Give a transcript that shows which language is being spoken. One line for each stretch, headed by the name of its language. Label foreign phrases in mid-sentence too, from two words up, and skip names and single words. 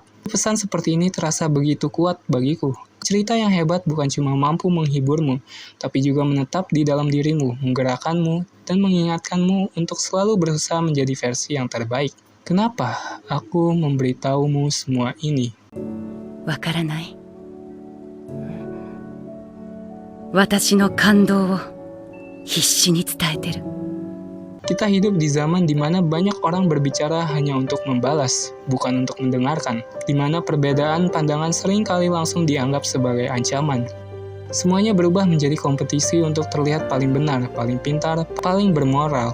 Indonesian: Pesan seperti ini terasa begitu kuat bagiku. Cerita yang hebat bukan cuma mampu menghiburmu, tapi juga menetap di dalam dirimu, menggerakkanmu, dan mengingatkanmu untuk selalu berusaha menjadi versi yang terbaik. Kenapa aku memberitahumu semua ini?
Japanese: わからない。私の感動を必死に伝えてる。
Indonesian: Kita hidup di zaman di mana banyak orang berbicara hanya untuk membalas, bukan untuk mendengarkan, di mana perbedaan pandangan sering kali langsung dianggap sebagai ancaman. Semuanya berubah menjadi kompetisi untuk terlihat paling benar, paling pintar, paling bermoral.